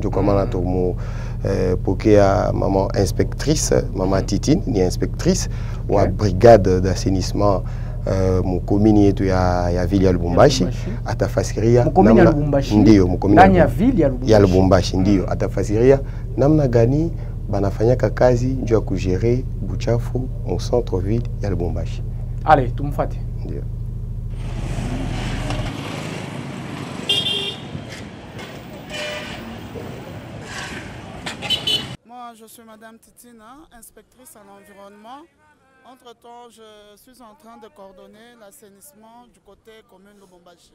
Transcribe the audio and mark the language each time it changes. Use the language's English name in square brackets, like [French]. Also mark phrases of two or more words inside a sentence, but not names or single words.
[Swahili] Jo kwa maana tumu pokea mama inspectrice, mama Titine ni inspectrice wa [French] brigade d'assainissement [Swahili] mu commune yetu ya ville ya Lubumbashi. Atafasiria namna ndio mu commune ndani ya ville ya Lubumbashi ndio atafasiria namna gani banafanyaka kazi njoo ya kugere buchafu mu [French] centre ville [Swahili] ya Lubumbashi. Allez, tumfuate. Ndio. [French] Moi, je suis Madame Titina, inspectrice à l'environnement. Entre-temps, je suis en train de coordonner l'assainissement du côté commune Lubumbashi.